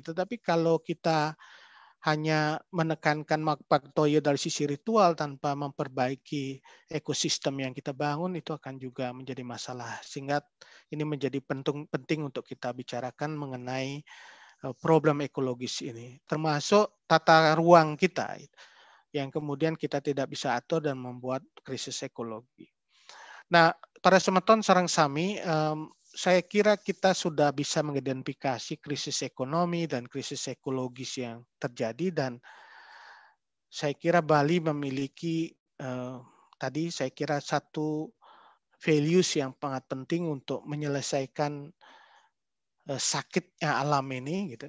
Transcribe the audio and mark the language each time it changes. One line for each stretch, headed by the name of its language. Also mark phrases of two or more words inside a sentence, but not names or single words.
Indonesian: Tetapi kalau kita hanya menekankan Makpak Toyo dari sisi ritual tanpa memperbaiki ekosistem yang kita bangun, itu akan juga menjadi masalah. Sehingga ini menjadi penting untuk kita bicarakan mengenai problem ekologis ini, termasuk tata ruang kita. yang kemudian kita tidak bisa atur dan membuat krisis ekologi. Nah,
Balinese: para semeton sareng sami,
Indonesian: saya kira kita sudah bisa mengidentifikasi krisis ekonomi dan krisis ekologis yang terjadi, dan saya kira Bali memiliki tadi saya kira satu values yang sangat penting untuk menyelesaikan sakitnya alam ini gitu.